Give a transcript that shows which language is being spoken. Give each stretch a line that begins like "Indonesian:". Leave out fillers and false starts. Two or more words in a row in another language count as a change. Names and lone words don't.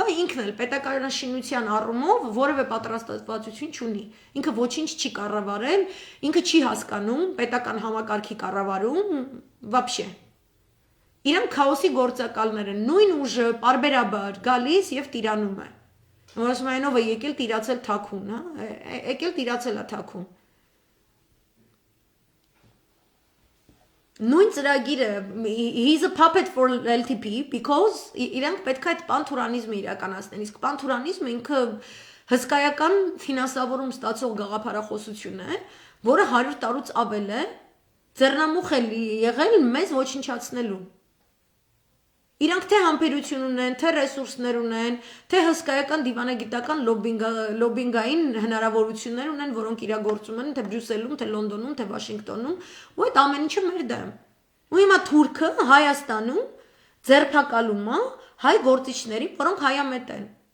Armenian: ինքն էլ պետականաշինության առումով որևէ պատրաստվածություն չունի։ Ինքը ոչինչ չի կառավարել, ինքը չի հասկանում պետական համակարգի կառավարում, вообще։ Իրանք քաոսի գործակալներ են, նույն ուժը պարբերաբար գալիս եւ տիրանում է։ Ասում են ով է եկել տիրացել թաքուն, հա, եկել տիրացել է թաքուն։ Նույն ծրագիրը
English: he's a puppet for LTP because
Armenian: իրանք պետք է այդ պանթուրանիզմը իրականացնեն, իսկ պանթուրանիզմը ինքը հսկայական ֆինանսավորում ստացող գաղափարախոսություն է, որը 100 տարուց ավել է ձեռնամուխ է եղել մեզ ոչնչացնելու։ Իրանք թե համբերություն ունեն, թե ռեսուրսներ ունեն, թե հսկայական դիվանագիտական լոբինգային հնարավորություններ ունեն, որոնք իրագործում են թե Բրյուսելում, թե Լոնդոնում, թե Վաշինգտոնում, ու այդ ամեն ինչը մեր դեմ։ Ու հիմա Թուրքը Հայաստանում ձերբակալում է հայ գործիչների, որոնք հայամետ են։